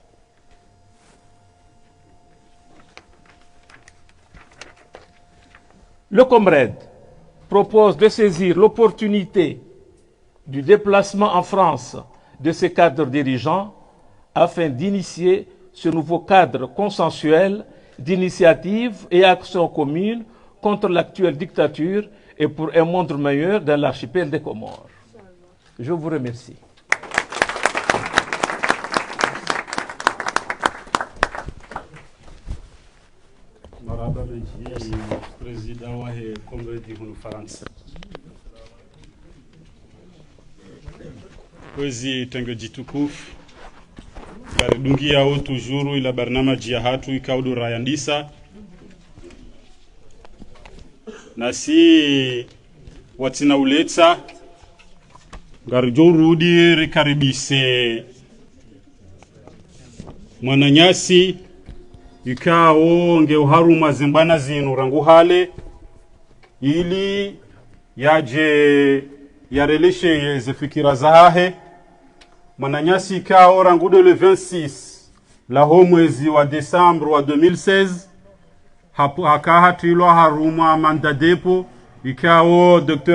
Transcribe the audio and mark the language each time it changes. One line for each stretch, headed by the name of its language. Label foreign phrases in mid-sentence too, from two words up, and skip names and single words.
French: Le Comred propose de saisir l'opportunité du déplacement en France de ces cadres dirigeants afin d'initier ce nouveau cadre consensuel d'initiative et action commune contre l'actuelle dictature et pour un monde meilleur dans l'archipel des Comores. Je vous remercie.
Ngazidja Comorian: Maraba Benji, président wa he Comredi hunu France. Kwezi tengo jitukufu gari dungi yao tujuru ila barnamaji ya hatu ikaudu rayandisa na si watina uleta gari jorudi rikaribise mwananyasi ikao nge uharu mazimbana zinu rangu hale ili yaje yareleshe zefikira zahahe mwananyasi ikao rangudo le 26 la mwezi wa Desembre wa 2016 hakaha tuilwa haruma mandadepo ikao Dr.